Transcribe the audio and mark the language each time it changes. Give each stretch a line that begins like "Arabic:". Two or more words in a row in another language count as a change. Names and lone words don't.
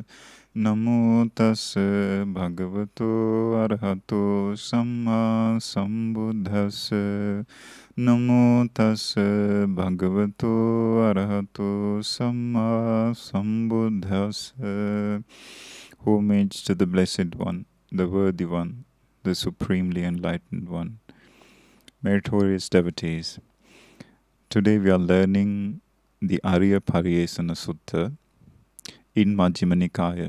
Pali: Namo tassa bhagavato arahato samma sambuddhassa. Namo tassa bhagavato arahato samma sambuddhassa.
English: Homage to the Blessed One, the Worthy One, the Supremely Enlightened One. Meritorious devotees, today we are learning the Ariyapariyesana Sutta in Majjhima Nikaya.